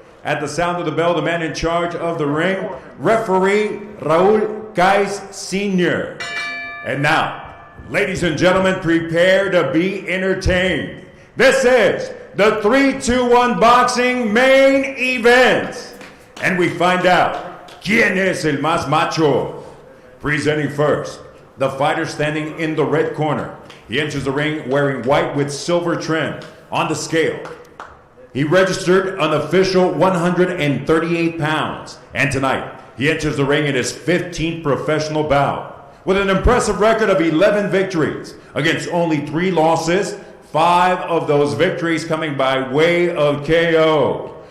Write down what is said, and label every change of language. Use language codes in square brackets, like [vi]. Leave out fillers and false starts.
[en] At the sound of the bell, the man in charge of the ring, referee Raul Cais Sr. And now, ladies and gentlemen, prepare to be entertained. This is the 3-2-1 boxing main event. And we find out, [es] ¿quién es el más macho? [en] Presenting first, the fighter standing in the red corner. He enters the ring wearing white with silver trim. On the scale, he registered an official 138 pounds. And tonight, he enters the ring in his 15th professional bout with an impressive record of 11 victories against only 3 losses, 5 of those victories coming by way of KO.